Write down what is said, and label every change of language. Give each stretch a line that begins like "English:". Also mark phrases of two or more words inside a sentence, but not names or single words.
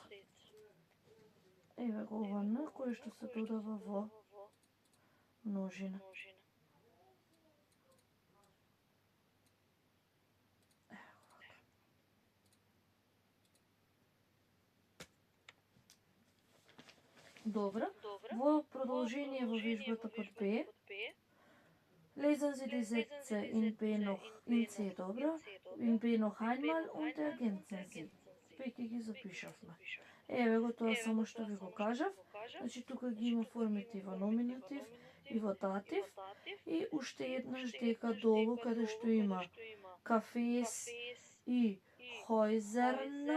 Macedonian: Еве го ова Н кој што се додава во множина. Добро. Во продолжение во вежбата под Б,
German: lesen Sie die Sätze in B noch in C,
Macedonian: добро?
German: In B noch einmal und ergänzen Sie.
Macedonian: Веќе ги запишавме. Еве го тоа само што ви го кажав. Значи тука ги има формите и во номинатив и во датив и уште еднаш дека долу каде што има кафес и хойзерна.